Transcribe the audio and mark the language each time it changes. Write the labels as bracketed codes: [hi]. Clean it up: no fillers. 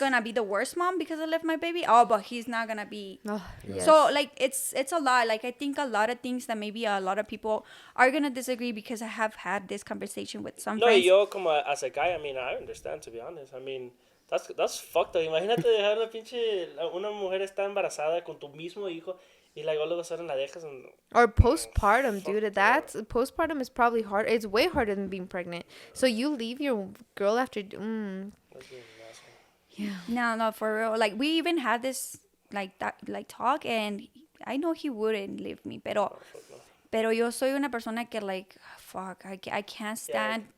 [en] gonna be the worst mom because I left my baby. Oh, but he's not gonna be. Oh, yes. So like it's a lot. Like I think a lot of things that maybe a lot of people are gonna disagree because I have had this conversation with some [es] No, y [en] friends. [es] yo como [en] as a guy, I mean, I understand, to be honest. I mean, that's fucked up. [es] Imagínate dejar una mujer está embarazada con tu mismo hijo y luego solo la dejas en... [en] Or postpartum, dude. Fuck That's postpartum is probably hard. It's way harder than being pregnant. So you leave your girl after. That's being an asshole. No, for real. Like we even had this like that like talk, and I know he wouldn't leave me, [es] pero yo soy una persona que [en] like fuck, I can't stand